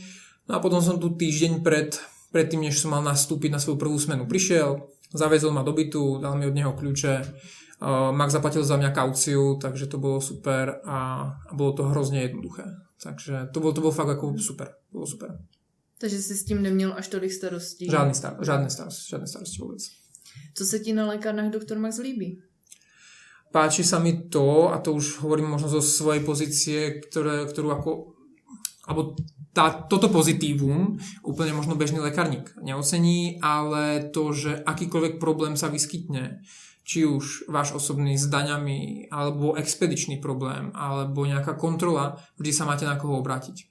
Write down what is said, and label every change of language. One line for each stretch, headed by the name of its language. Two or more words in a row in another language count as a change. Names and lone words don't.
Slovak: No a potom som tu týždeň predtým, než som mal nastúpiť na svoju prvú smenu, prišiel, zavezol ma do bytu, dal mi od neho kľúče, Max zaplatil za mňa kauciu, takže to bolo super a bolo to hrozne jednoduché. Takže to bolo fakt ako super. Bolo super.
Czech: Takže si s tím neměl až tolik starostí?
Slovak: Žiadne starosti vôbec.
Czech: Co se ti na lékárnách Dr. Max líbí?
Slovak: Páči sa mi to, a to už hovorím možno zo svojej pozície, toto pozitívum úplne možno bežný lekárnik neocení, ale to, že akýkoľvek problém sa vyskytne, či už váš osobný s daňami, alebo expedičný problém, alebo nejaká kontrola, vždy sa máte na koho obrátiť.